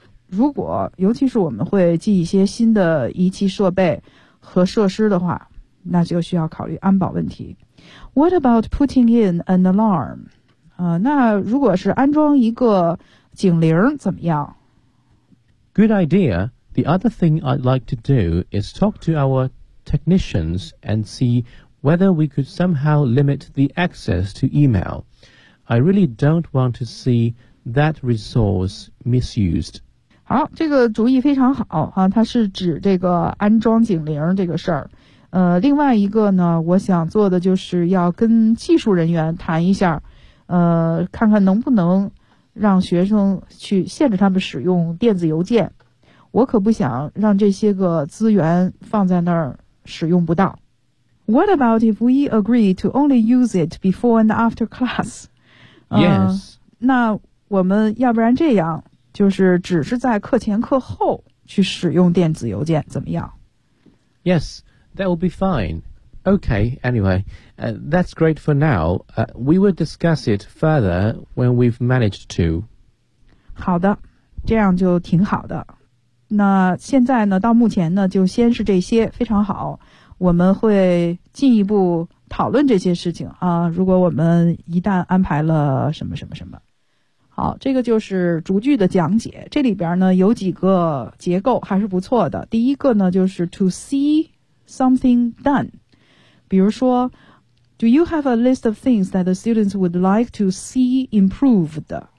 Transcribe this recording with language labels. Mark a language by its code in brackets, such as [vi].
[zh] 如果尤其是我们会进一些新的仪器设备和设施的话，那就需要考虑安保问题。 [en] What about putting in an alarm? [zh] 那如果是安装一个警铃怎么样？ [en] Good idea. The other thing I'd like to do is talk to our technicians and see whether we could somehow limit the access to email. I really don't want to see that resource misused. [zh] 好，这个主意非常好啊，它是指这个安装警铃这个事儿。另外一个呢，我想做的就是要跟技术人员谈一下，看看能不能让学生去限制他们使用电子邮件。我可不想让这些个资源放在那儿使用不到。 [en] What about if we agree to only use it before and after class? Yes. [zh] 那我们要不然这样。就是只是在课前课后去使用电子邮件怎么样 [en] Yes, that will be fine. Okay, anyway, that's great for now. We will discuss it further when we've managed to. [zh] 好的，这样就挺好的。那现在呢，到目前呢，就先是这些，非常好。我们会进一步讨论这些事情啊，如果我们一旦安排了什么什么什么。好，这个就是逐句的讲解。这里边呢有几个结构还是不错的。第一个呢就是 [en] to see something done。 [zh] 比如说 [en] ,do you have a list of things that the students would like to see improved?